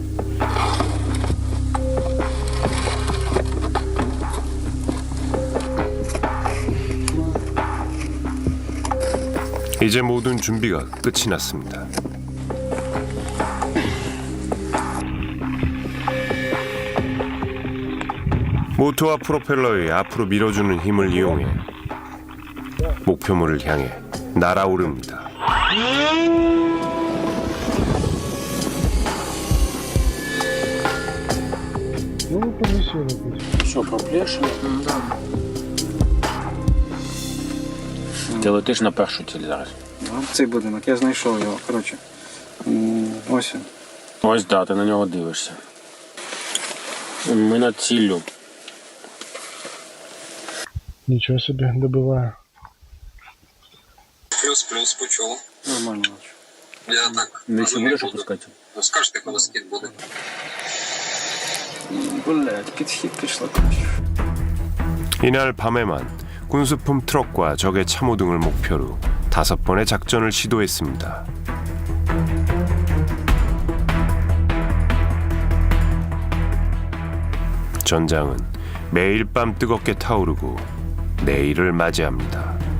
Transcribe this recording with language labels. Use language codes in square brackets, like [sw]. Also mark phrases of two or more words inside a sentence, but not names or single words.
[ko] 이제 모든 준비가 끝이 났습니다. 모터와 프로펠러의 앞으로 밀어주는 힘을 이용해 목표물을 향해 날아오릅니다. [uk] Що, проплешили? Ти летиш на першу ціль зараз. Цей будинок, я знайшов його. Коротше, ось він. Ось, да, ти на нього дивишся. Ми над ціллю. Нічого собі, добиваю. Плюс, почув. Нормально. Я так. Десь будеш опускати? Ну скажете, коли скид буде. Блядь, підхід пішла. [ko] 이날 밤에만 군수품 트럭과 적의 참호 등을 목표로 5번의 작전을 시도했습니다. 전장은 매일 밤 뜨겁게 타오르고 내일을 맞이합니다.